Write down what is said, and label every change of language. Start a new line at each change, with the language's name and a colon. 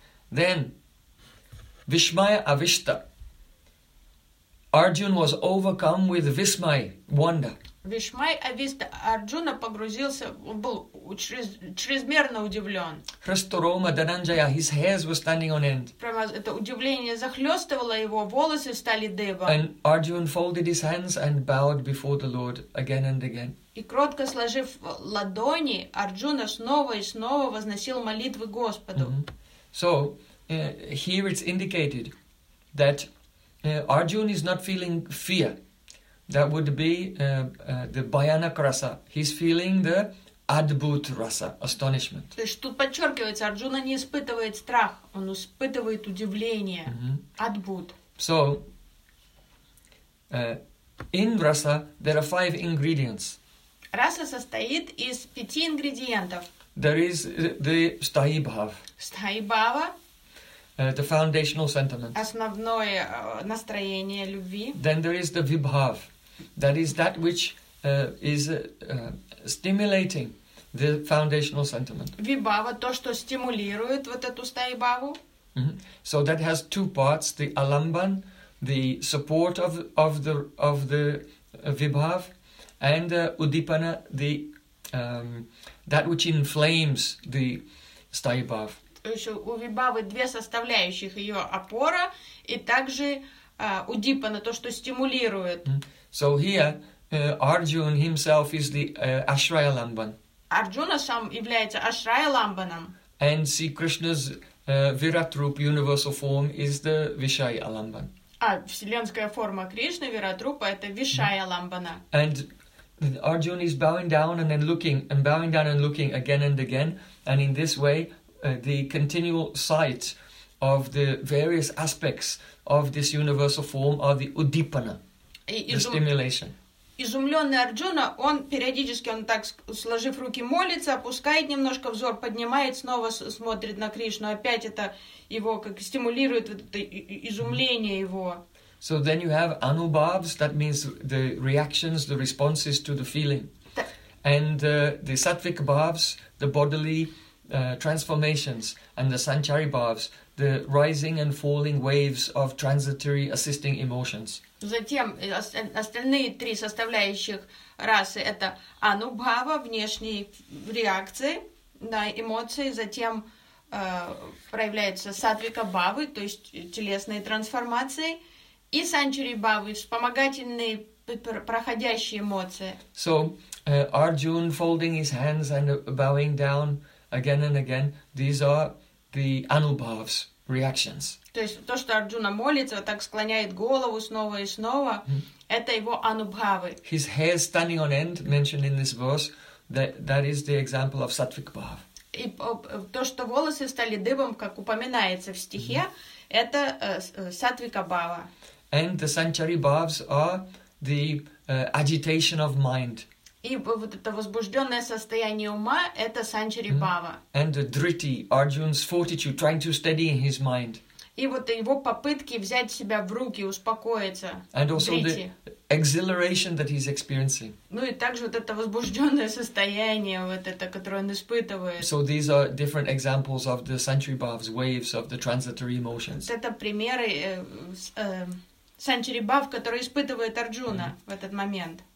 English: Then,
Sanskrit: vishmaya avishta.
English: Arjuna was overcome with vismay, wonder.
Sanskrit: Vishmaya avishta.
Russian: Arjuna погрузился, был чрезмерно удивлен.
Sanskrit: Ristoroma dananjaya,
English: his hairs were standing on end.
Russian: Это удивление захлестывало его, волосы стали дыбом.
English: And Arjuna folded his hands and bowed before the Lord again and again.
Russian: И кротко сложив ладони, Арджуна снова и снова возносил молитвы Господу.
English: So, here it's indicated that Arjuna is not feeling fear. That would be the bhayanak rasa. He's feeling the adbhut rasa, astonishment.
Russian: То есть тут подчеркивается, Арджуна не испытывает страх, он испытывает удивление, адбут.
English: So, in rasa there are five ingredients.
Russian: Раса состоит из пяти ингредиентов.
English: There is the sthayi bhav.
Sanskrit: Sthayi bhava.
English: The foundational sentiment.
Russian: Основное настроение любви.
English: Then there is the vibhav. That is that which is stimulating the foundational sentiment.
Russian: Vibhava, то, что стимулирует вот эту sthayi bhavu.
English: So that has two parts, the alamban, the support of the vibhav, and udipana, the that which inflames the sthayi bhav.
Russian: То есть у вибавы две составляющих, ее опора и также удипана, то, что стимулирует.
English: So here, Arjuna himself is the ashraya lamban.
Russian: Арджуна сам является ашрая ламбаном.
English: And see Krishna's viratrup, universal form, is the vishaya lamban.
Russian: А вселенская форма Кришны, виратрупа, это вишая ламбана.
English: And Arjuna is bowing down and then looking, and bowing down and looking again and again, and in this way, the continual sight of the various aspects of this universal form are the udipana, the stimulation.
Russian: Изумленный Арджуна, он периодически, он так сложив руки, молится, опускает немножко взор, поднимает, снова смотрит на Кришну, опять это его как стимулирует вот это изумление его.
English: So then you have anubhavs, that means the reactions, the responses to the feeling. And the sattvic bhavs, the bodily transformations, and the sanchari bhavs, the rising and falling waves of transitory assisting emotions.
Russian: Затем остальные три составляющих расы — это анубхава, внешние реакции на эмоции, затем проявляются сатвика бхавы, то есть телесные трансформации, и санчари бхавы, вспомогательные проходящие эмоции.
English: So, Arjuna folding his hands and bowing down again and again, these are the anubhavs, reactions.
Russian: То есть то, что Арджуна молится, так склоняет голову снова и снова, это его анубхавы.
English: His hair standing on end, mentioned in this verse, that is the example of sattvic bhav.
Russian: И то, что волосы стали дыбом, как упоминается в стихе, это сатвика бхава.
English: And the sanchari bhavs are the agitation of mind.
Russian: И вот это возбужденное состояние ума — это санчари бхава.
English: And the dhriti, Arjuna's fortitude, trying to steady his mind.
Russian: И вот его попытки взять себя в руки, успокоиться.
English: And also the exhilaration that he's experiencing.
Russian: Ну и также вот это возбужденное состояние, вот это, которое он испытывает.
English: So these are different examples of the sanchari bhava's waves of the transitory emotions.
Russian: Вот это примеры санчари бхав, которые испытывает Арджуна в этот момент.